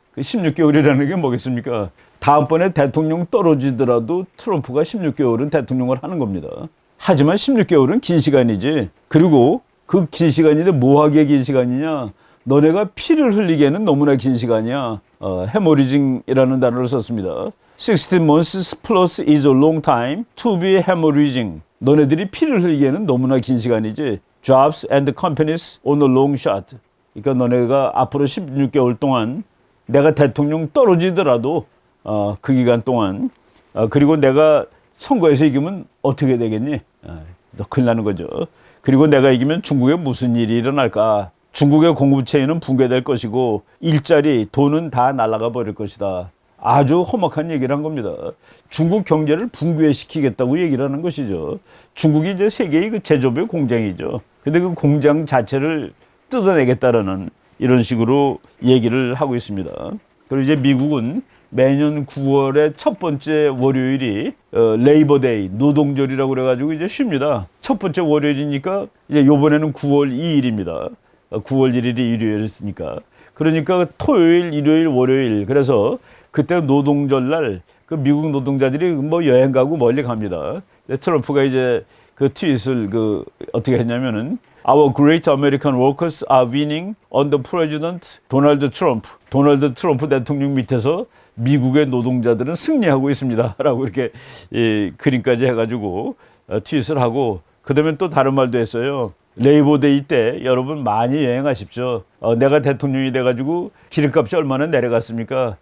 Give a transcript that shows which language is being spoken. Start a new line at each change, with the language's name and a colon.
Korean: 그 16개월이라는 게 뭐겠습니까? 다음번에 대통령 떨어지더라도 트럼프가 16개월은 대통령을 하는 겁니다. 하지만 16개월은 긴 시간이지. 그리고 그 긴 시간인데 뭐하기에 긴 시간이냐? 너네가 피를 흘리기에는 너무나 긴 시간이야. 해머리징이라는 단어를 썼습니다.
English: 16 months plus is a long time to be hemorrhaging.
Korean: 너네들이 피를 흘리기에는 너무나 긴 시간이지.
English: Jobs and companies on a long shot.
Korean: 그러니까 너네가 앞으로 16개월 동안 내가 대통령 떨어지더라도 그 기간 동안 그리고 내가 선거에서 이기면 어떻게 되겠니? 너 큰일 나는 거죠. 그리고 내가 이기면 중국에 무슨 일이 일어날까? 중국의 공급체는 붕괴될 것이고 일자리, 돈은 다 날아가 버릴 것이다. 아주 험악한 얘기를 한 겁니다. 중국 경제를 붕괴시키겠다고 얘기를 하는 것이죠. 중국이 이제 세계의 그 제조업의 공장이죠. 근데 그 공장 자체를 뜯어내겠다라는 이런 식으로 얘기를 하고 있습니다. 그리고 이제 미국은 매년 9월의 첫 번째 월요일이 레이버데이, 노동절이라고 그래가지고 이제 쉽니다. 첫 번째 월요일이니까 이제 요번에는 9월 2일입니다. 9월 1일이 일요일이었으니까. 그러니까 토요일, 일요일, 월요일. 그래서 그때 노동절날 그 미국 노동자들이 뭐 여행 가고 멀리 갑니다. 트럼프가 이제 그 트윗을 어떻게 했냐면은
English: Our great American workers are winning under President Donald Trump.
Korean: 도널드 트럼프 대통령 밑에서 미국의 노동자들은 승리하고 있습니다. 라고 이렇게 그림까지 해가지고 트윗을 하고 그다음에 또 다른 말도 했어요. 레이버데이 때 여러분 많이 여행하십시오. 내가 대통령이 돼가지고 기름값이 얼마나 내려갔습니까?